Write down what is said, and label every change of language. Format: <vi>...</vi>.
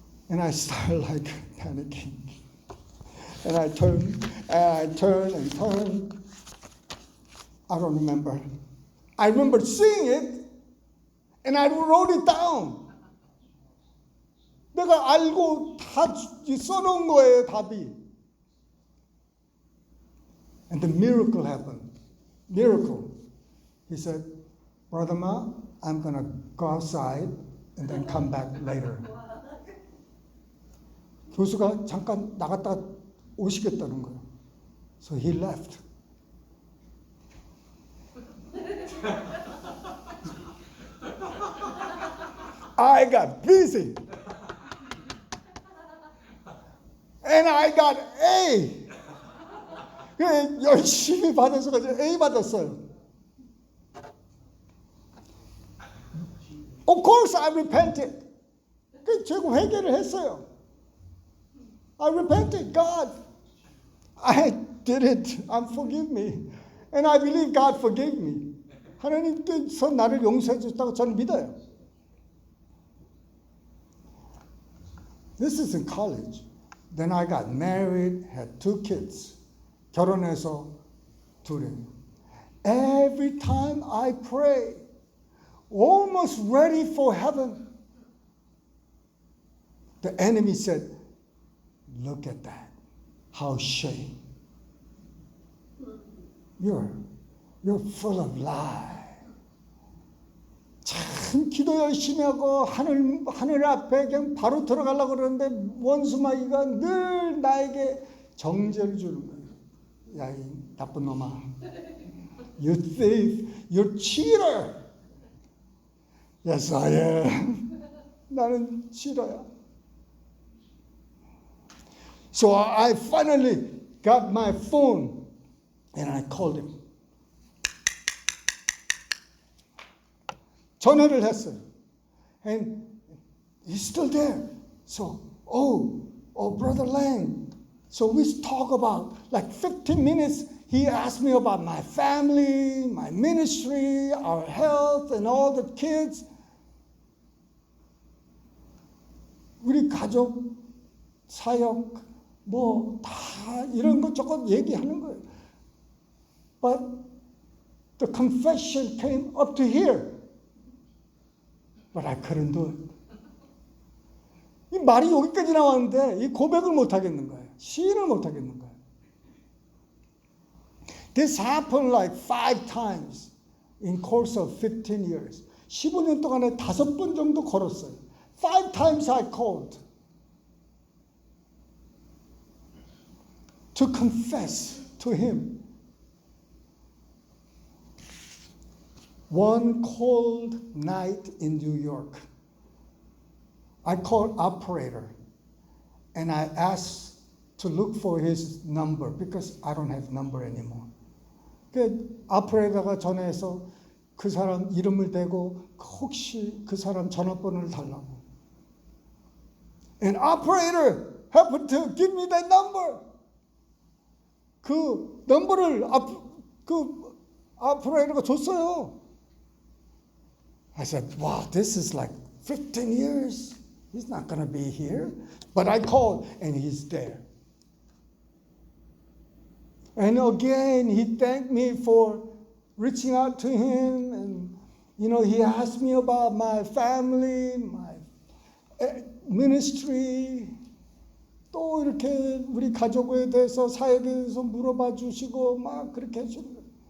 <en>And I started like panicking. And I turned and turned. I don't remember. I remember seeing it and I wrote it down.</en> <ko>내가 알고 다 써놓은 거예요, 답이.</ko> <en>And the miracle happened. Miracle. He said, Brother Ma, I'm going to go outside and then come back later.</en> <ko>교수가 잠깐 나갔다 오시겠다는 거예요.</ko> <en>So he left. I got busy. And I got A.</en> <ko>그래 열심히 받아서 A 받았어요.</ko> <en>Of course I repented.</en> <ko>제가 회개를 했어요.</ko> <en>I repented. God, I did it. Forgive me. And I believe God forgave me.</en> <ko>하나님께서 나를 용서해 주셨다고 저는 믿어요.</ko> <en>This is in college. Then I got married, had 2 kids.</en> <ko>결혼해서 둘이에요.</ko> <en>Every time I pray, almost ready for heaven, the enemy said, look at that. How shame. You're full of lie.</en> <ko>참 기도 열심히 하고 하늘 앞에 그냥 바로 들어가려고 그러는데 원수마귀가 늘 나에게 정죄를 주는 거예요. 야, 이 나쁜 놈아.</ko> <en>You thief. You cheater. Yes, I am.</en> <ko>나는 cheater야.</ko> <en>So I finally got my phone and I called him.</en> <ko>전화를 했어요.</ko> <en>And he's still there. So, Brother Lang. So we talk about like 15 minutes. He asked me about my family, my ministry, our health, and all the kids.</en> <ko>우리 가족, 사역, 뭐 다 이런 것 저것 얘기하는 거예요.</ko> <en>But the confession came up to here. But I couldn't do it.</en> <ko>이 말이 여기까지 나왔는데 이 고백을 못 하겠는 거예요. 시인을 못 하겠는 거예요.</ko> <en>This happened like 5 times in course of 15 years.</en> <ko>15년 동안에 5번 정도 걸었어요.</ko> <en>5 times I called to confess to him. One cold night in New York, I called operator and I asked to look for his number because I don't have number anymore.</en> <ko>그 operator가 전화해서 그 사람 이름을 대고 혹시 그 사람 전화번호를 달라고.</ko> <en>And operator happened to give me that number.</en> <ko>그 넘버를 그 operator가 줬어요.</ko> <en>I said, wow, this is like 15 years. He's not going to be here. But I called, and he's there. And again, he thanked me for reaching out to him. And, he asked me about my family, my ministry.</en> <ko>또 이렇게 우리 가족에 대해서, 사역에 대해서 물어봐 주시고, 막 그렇게 해주는 거예요.</ko>